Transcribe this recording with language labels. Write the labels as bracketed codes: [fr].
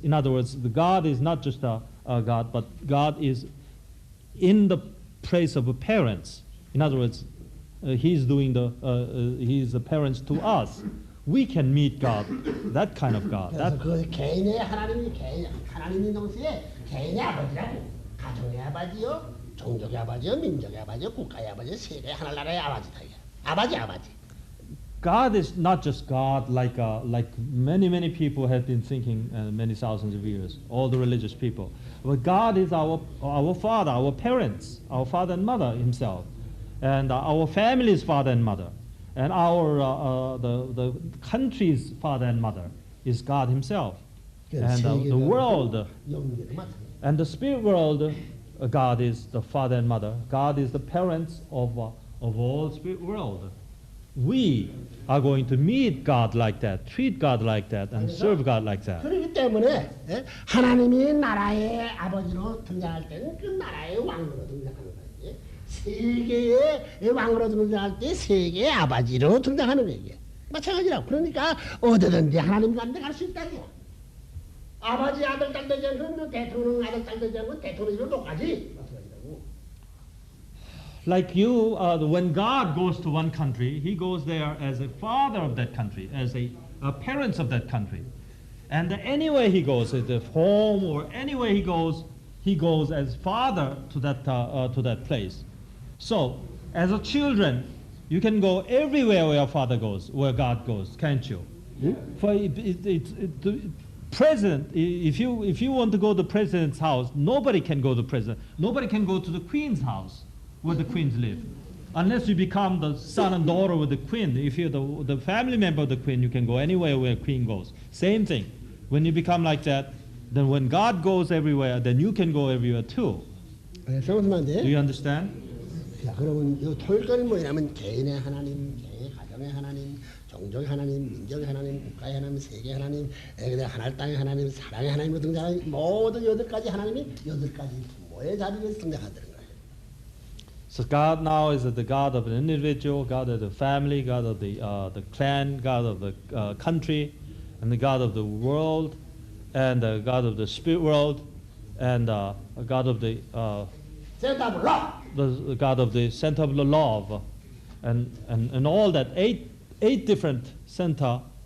[en] In other words, the God is not just a God, but God is in the place of parents. In other words, He's doing He's the parents to us. We can meet God, that kind of God. [ko] 그래서 그 개인의 하나님인 동시에 개인의 아버지라고 가정의 아버지요, 종족의 아버지요, 민족의 아버지요, 국가의 아버지요, 세계의 하나나라의 아버지다 이게. 아버지. [en] God is not just God like many people have been thinking many thousands of years, all the religious people. But God is our Father, our parents, our father and mother Himself, and our family's father and mother, and our the country's father and mother is God Himself, and the world, and the spirit world, God is the father and mother. God is the parents of all spirit world. We are going to meet God like that, treat God like that, and serve God like that. [ko] 그렇기 때문에 하나님이 나라의 아버지로 등장할 때는 그 나라의 왕으로 등장하는 거예요. 세계의 왕으로 등장할 때 세계의 아버지로 등장하는 거예요. 마찬가지라고. 그러니까 어디든지 하나님 가운데 갈 수 있다고요. 아버지 아들 딸 되지 않으면 대통령 아들 딸 되지 않으면 대통령으로 못 가지. 마찬가지라고. [en] Like you, when God goes to one country, He goes there as a father of that country, as a parents of that country. And anywhere He goes, at the home or anywhere He goes as father to that place. So, As a children, you can go everywhere where Father goes, where God goes, can't you? For the president, if you want to go to the president's house, nobody can go to the president. Nobody can go to the queen's house where the queens live. Unless you become the son and daughter of the queen. If you're the family member of the queen, you can go anywhere where queen goes. Same thing. When you become like that, then when God goes everywhere, then you can go everywhere too. Do you understand? [ko] 자, 그러면 이 토일권은 뭐냐면 개인의 하나님, 개인의 가정의 하나님, 종족의 하나님, 민족의 하나님, 국가의 하나님, 세계의 하나님, 하늘 땅의 하나님, 사랑의 하나님으로 등장하는 모든 8가지 하나님이 8가지 부모의 자리에 등장한다는 거예요. [en] So God now is the God of an individual, God of the family, God of the clan, God of the country, and the God of the world, and the God of the spirit world, and God of the the God of the center of the love, and all that eight different center.